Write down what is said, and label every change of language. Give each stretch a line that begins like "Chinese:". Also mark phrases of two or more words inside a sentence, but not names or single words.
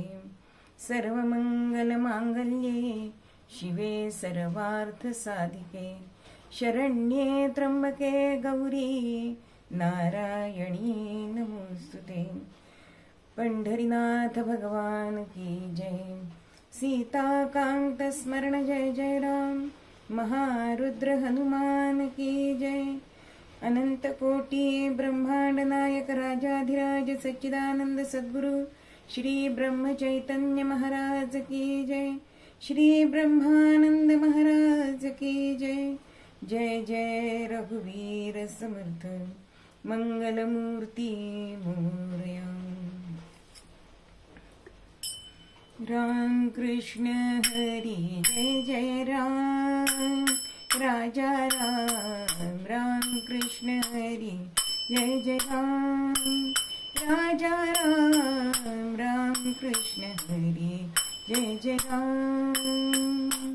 Sanskrit: सर्वमङ्गलमाङ्गल्ये शिवे सर्वार्थसाधिके, शरण्ये त्र्यम्बके गौरी नारायणी नमोस्तुते.
Marathi: पंढरीनाथ भगवान की जय. सीताकांत स्मरण जय जय राम, महारुद्र हनुमान की जय. अनंत कोटि ब्रह्मांड नायक राजाधिराज सच्चिदानंद सद्गुरु श्री ब्रह्म चैतन्य महाराज की जय, श्री ब्रह्मानंद महाराज की जय. जय जय रघुवीर समर्थ, मंगलमूर्ती मोरया. राम कृष्ण हरी जय जय राम, राजा राम राम कृष्ण हरी जय जय राम, राजा राम राम कृष्ण हरी जय जय राम.